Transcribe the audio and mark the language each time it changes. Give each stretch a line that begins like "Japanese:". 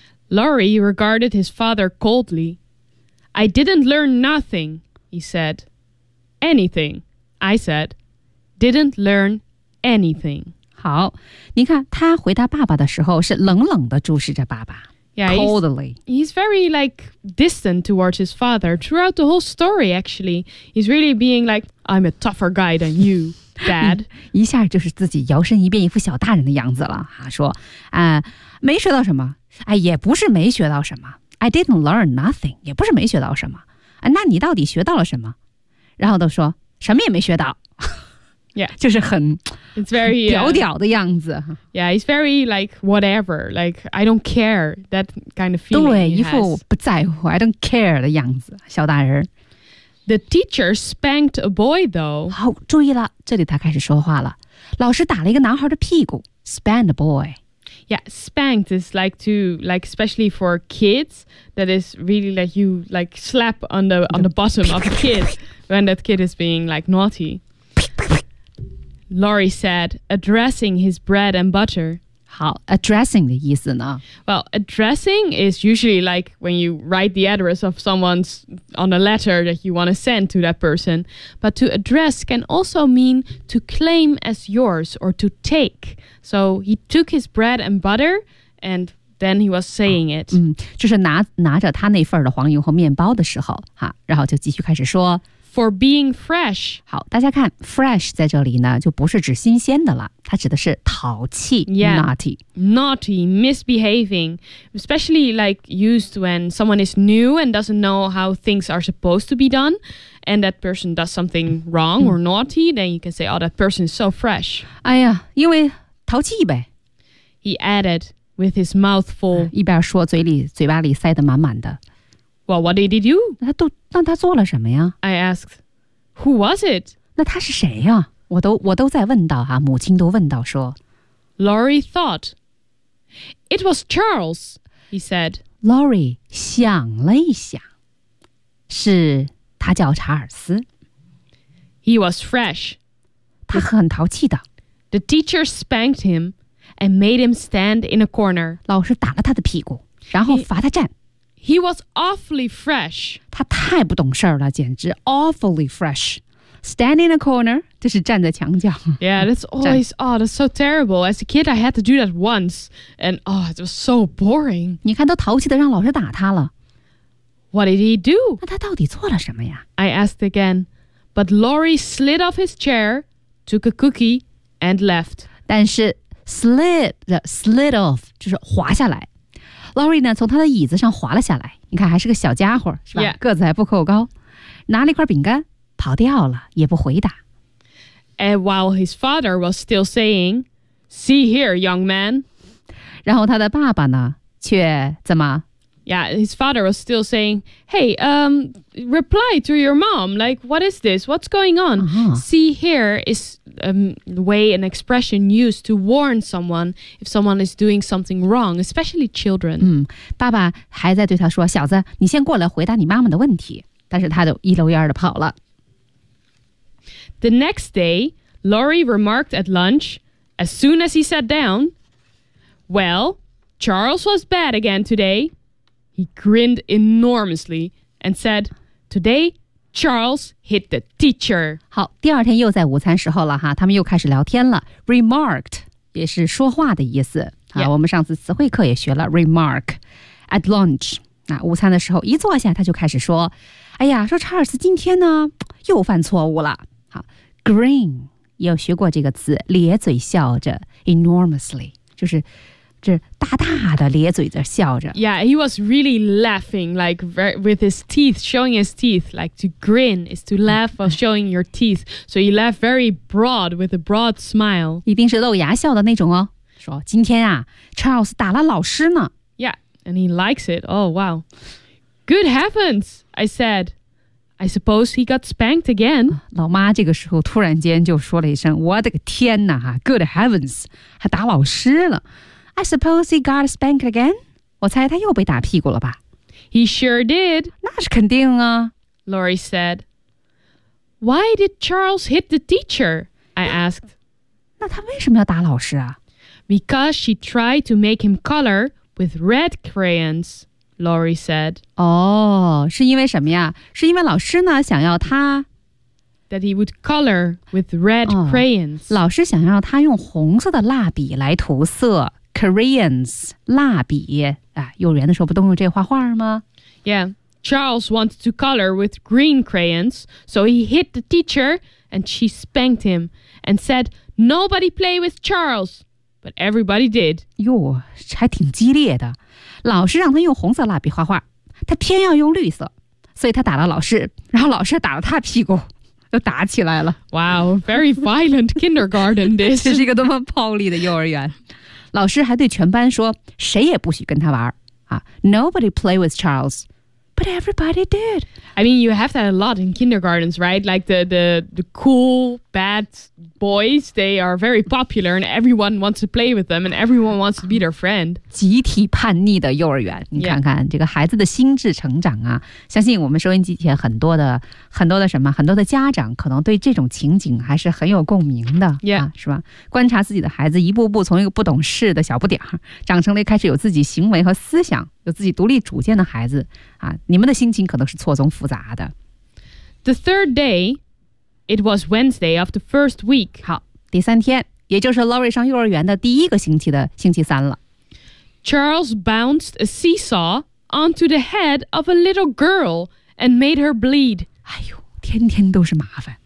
English: ？Laurie regarded his father coldly. I didn't learn nothing, he said. Anything, I said. Didn't learn anything.
Chinese: 好，你看他回答爸爸的时候是冷冷地注视着爸爸。
English: Yeah, he's very like distant towards his father throughout the whole story. Actually, he's really being like, "I'm a tougher guy than you, Dad."
Chinese: 一下就是自己摇身一变一副小大人的样子了啊！说，没学到什么，也不是没学到什么。
English: I didn't learn nothing，
Chinese: 也不是没学到什么。那你到底学到了什么？然后都说什么也没学到。
English: Yeah,
Chinese: 就是很
English: it's very
Chinese: 屌屌的样子。
English: Yeah, he's very like whatever, like I don't care that kind of feeling.
Chinese: 对，一副不在乎
English: I don't care
Chinese: 的样子，小大人。
English: The teacher spanked a boy, though.
Chinese: 好，注意了，这里他开始说话了。老师打了一个男孩的屁股 ，
English: spanked a boy. Yeah, spanked is like to like especially for kids. That is really like you like slap on the bottom of a kid when that kid is being like naughty. Laurie said, addressing his bread and butter.
Chinese: 好 addressing 的意思呢
English: Well, addressing is usually like when you write the address of someone's on a letter that you want to send to that person. But to address can also mean to claim as yours or to take. So he took his bread and butter and then he was saying it.
Chinese: 就是拿着他那份的黄油和面包的时候然后就继续开始说
English: for being fresh.
Chinese: 好，大家看 fresh 在这里呢，就不是指新鲜的了，它指的是淘气
English: yeah, naughty, naughty, misbehaving, especially like used when someone is new and doesn't know how things are supposed to be done, and that person does something wrong or naughty, then you can say, oh, that person is so fresh.
Chinese: 哎呀，因为淘气呗。
English: He added with his mouth full.
Chinese: 一边说，嘴巴里塞得满满的。
English: Well, what did he do?
Chinese: 那他做了什么呀？
English: I asked, who was it?
Chinese: 那他是谁呀？我都在问到啊，母亲都问到说。
English: Laurie thought, it was Charles, he said.
Chinese: Laurie 想了一想，是他叫查尔斯。
English: He was fresh.
Chinese: 他很淘气的。
English: The teacher spanked him and made him stand in a corner.
Chinese: 老师打了他的屁股，然后罚他站。
English: He was awfully fresh.
Chinese: 他太不懂事儿了，简直 awfully fresh.
English: Stand in a corner,
Chinese: 就是站在墙角。
English: Yeah, that's always, oh, that's so terrible. As a kid, I had to do that once. And, oh, it was so boring.
Chinese: 你看都淘气的让老师打他了。
English: What did he do?
Chinese: 那他到底做了什么呀？
English: I asked again. But Laurie slid off his chair, took a cookie, and left.
Chinese: 但是 slid off, 就是滑下来。 Laurie 呢从他的椅子上滑了下来，你看还是个小家伙是吧、
English: yeah.
Chinese: 个子还不够高，拿了一块饼干跑掉了，也不回答。
English: And while his father was still saying, see here young man,
Chinese: 然后他的爸爸呢却怎么
English: Yeah, his father was still saying, hey, reply to your mom, like what is this, what's going on、 uh-huh. See here is way an expression used to warn someone if someone is doing something wrong, especially children.
Chinese: 嗯，爸爸还在对他说，小子你先过来回答你妈妈的问题，但是他就一溜烟的跑了。
English: The next day, Laurie remarked at lunch, as soon as he sat down, well, Charles was bad again today. He grinned enormously and said, todayCharles hit the teacher.
Chinese: 好，第二天又在午餐时候了哈，他们又开始聊天了。 Remarked 也是说话的意思、
English: yeah.
Chinese: 啊。我们上次词汇课也学了 remark at lunch。那午餐的时候一坐下，他就开始说：“哎呀，说查尔斯今天呢又犯错误了。” 好 ，grin 有学过这个词，咧嘴笑着 ，enormously 就是。这大大的咧嘴的笑着。
English: Yeah, he was really laughing, like with his teeth, showing his teeth, like to grin is to laugh while showing your teeth. So he laughed very broad with a broad smile.
Chinese: 一定是露牙笑的那种哦。说今天啊 ，Charles 打了老师呢。
English: Yeah, and he likes it. Oh wow, good heavens! I said, I suppose he got spanked again.
Chinese: 老妈这个时候突然间就说了一声：“我的个天哪！
English: 哈 ，good heavens，
Chinese: 还打老师了。”
English: I suppose he got spanked again?
Chinese: 我猜他又被打屁股了吧。
English: He sure did.
Chinese: 那是肯定啊。
English: Laurie said. Why did Charles hit the teacher? I asked.
Chinese: 那他为什么要打老师啊？
English: Because she tried to make him color with red crayons, Laurie said.
Chinese: 哦，是因为什么呀？是因为老师呢，想要他。
English: That he would color with red crayons.
Chinese: 老师想要他用红色的蜡笔来涂色。 Koreans, 蜡笔、啊、幼儿园的时候不都用这画画吗？
English: Yeah, Charles wanted to color with green crayons, so he hit the teacher and she spanked him and said, nobody play with Charles, but everybody did.
Chinese: 哟，还挺激烈的。老师让他用红色蜡笔画画，他偏要用绿色，所以他打了老师，然后老师打了他屁股。又打起来了。
English: Wow, very violent kindergarten this.
Chinese: 这是一个多么暴力的幼儿园。老师还对全班说谁也不许跟他玩、啊、
English: Nobody play with Charles, but everybody did. I mean, you have that a lot in kindergartens, right? Like the cool, bad boys, they are very popular and everyone wants to play with them and everyone wants to be their friend.
Chinese: 集体叛逆的幼儿园，你看看、
English: yeah.
Chinese: 这个孩子的心智成长啊，相信我们收音机前很多的什么，很多的家长可能对这种情景还是很有共鸣的、
English: yeah.
Chinese: 啊、是吧？观察自己的孩子一步步从一个不懂事的小不点儿长成了开始有自己行为和思想，有自己独立主见的孩子啊，你们的心情可能是错综复杂的。
English: The third dayIt was Wednesday of the first week.
Chinese: 好，第三天，也就是 Laurie 上幼儿园的第一个星期的星期三了。
English: Charles bounced a seesaw onto the head of a little girl and made her bleed.
Chinese: 哎呦，天天都是麻烦。